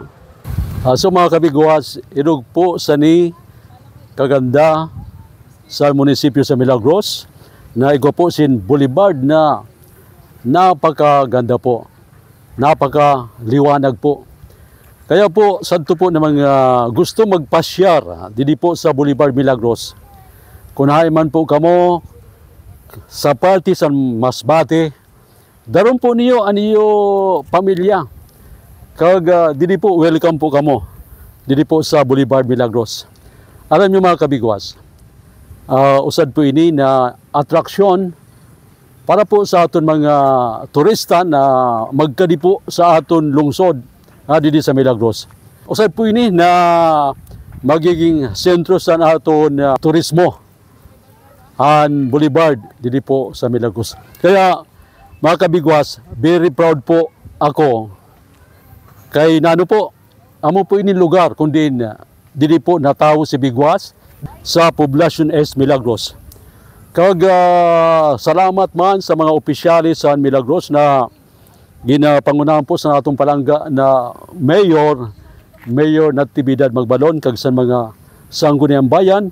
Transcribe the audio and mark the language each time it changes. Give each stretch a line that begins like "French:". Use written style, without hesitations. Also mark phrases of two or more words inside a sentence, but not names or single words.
Masbatenyo: So mga kabigwas, irog po sa kaganda sa munisipyo sa Milagros, na iko po sin Boulevard na napakaganda po, napakaliwanag po. Kaya po, santo po na mga gusto magpasyar didi po sa Boulevard Milagros. Kung man po kamo sa party sa Masbate, daron po niyo aniyo pamilya. Kag didi po welcome po kamo didi po sa Boulevard Milagros. Alam niyo mga kabigwas, usad po ini na atraksyon para po sa aton mga turista na magkadi po sa aton lungsod didi sa Milagros. Usad po ini na magiging sentro sa aton turismo ang Boulevard didi po sa Milagros. Kaya mga kabigwas,
English: very proud
Masbatenyo: po ako kay nano po amo po ini lugar kundi didi po natawo si Bigwas sa Poblacion S Milagros. Kag salamat man sa mga opisyalis sa Milagros na ginapangunahan po sa atong palangga na Mayor Natividad Magbalon kag sa mga sangguniang bayan.